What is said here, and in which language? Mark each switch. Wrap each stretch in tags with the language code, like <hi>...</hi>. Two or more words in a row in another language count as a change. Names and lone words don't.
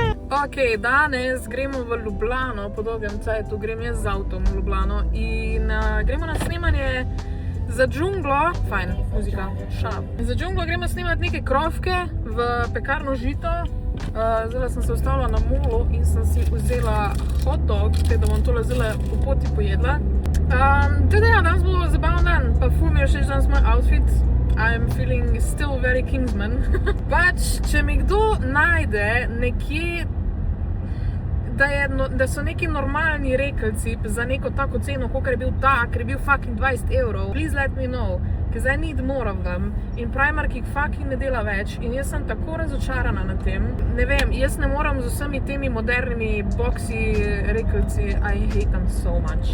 <sl>Ok, danes gremo v Ljubljano, po dolgem cajtu grem jaz z avtom v Ljubljano in gremo na snemanje za džunglo, fajn, muzika, šap. Za džunglo gremo snemati neke krofke v pekarno Žito. Zdaj sem se ustavila na molu in sem si vzela</sl> <en>hot dog,</en> <sl>tako da bom tole zdaj po poti pojedla. Tako da ja, danes bo zabaven dan, pa ful mi je všeč danes moj outfit.</sl> <en>I'm feeling still very Kingsman.</en> <sl>Pač, če mi kdo najde nekje, da so neki normalni rekelci za neko tako ceno, kolikor je bil ta, ker je bil fucking 20 €,</sl> <en>please let me know, because I need more of them.</en> <sl>In Primark jih fucking ne dela več in jaz sem tako razočarana na tem. Ne vem, jaz ne moram z vsemi temi modernimi boxi rekelci,</sl> <en>I hate them so much.</en>